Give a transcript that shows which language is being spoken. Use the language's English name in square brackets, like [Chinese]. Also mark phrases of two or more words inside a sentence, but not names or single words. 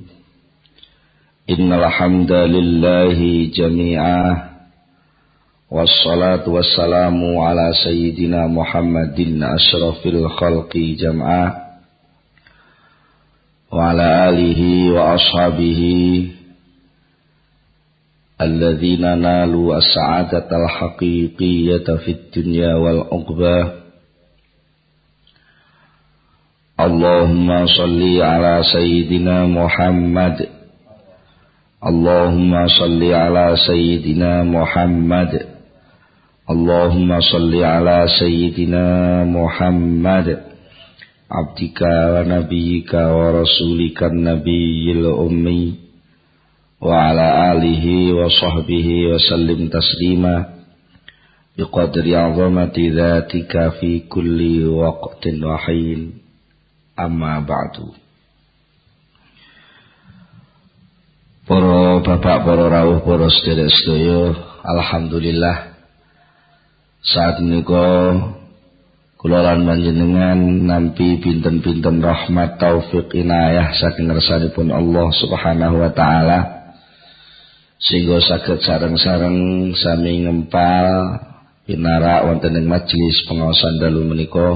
[Arabic] إن الحمد لله جميعه. والصلاة والسلام على سيدنا محمد أشرف الخلق جمعه. وعلى آله وأصحابه الذين نالوا السعادة الحقيقية في الدنيا والعقبى. اللهم صل على سيدنا محمد. اللهم صل على سيدنا محمد. اللهم صل على سيدنا محمد. عبدك ونبيك ورسولك النبي الأمي. وعلى آله وصحبه وسلم تسليما بقدر عظمة ذاتك في كل وقت وحين. أما بعد. [Javanese] Para bapak, para rawuh, para sedherek-sedherek, alhamdulillah saat menika kula lan panjenengan nampi pinten-pinten rahmat taufik inayah saking ngersanipun Allah [Arabic] سبحانه وتعالى [Javanese] sehingga saged sareng-sareng sami ngempal pinarak wonten ing majelis pengaosan dalu menika.